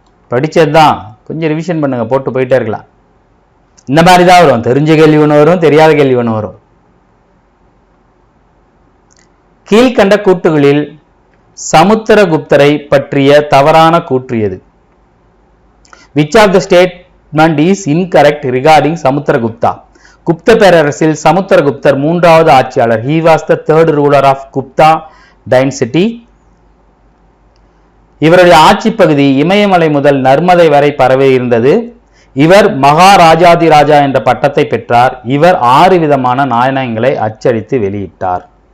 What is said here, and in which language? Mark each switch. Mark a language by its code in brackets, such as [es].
[ta] படிச்சதுதான், கொஞ்சம் ரிவிஷன் பண்ணுங்க, போட்டு போயிட்டே இருக்கலாம். இந்த மாதிரி தான் வரும். தெரிஞ்ச கேள்வி ஒன்று வரும், தெரியாத கேள்வி ஒன்று வரும். கீழ்கண்ட கூற்றுகளில் சமுத்திரகுப்தரை பற்றிய தவறான கூற்று எது? [en] Which of the statement is incorrect regarding Samudragupta? [ta] Gupta பேரரசில் சமுத்திரகுப்தர் 3வது ஆட்சியாளர். [en] He was the third ruler of Gupta dynasty. [ta] இவருடைய ஆட்சி பகுதி இமயமலை முதல் நர்மதை வரை பரவி இருந்தது. இவர் மகாராஜாதிராஜா என்ற பட்டத்தை பெற்றார். இவர் 6 விதமான நாணயங்களை அச்சடித்து வெளியிட்டார்.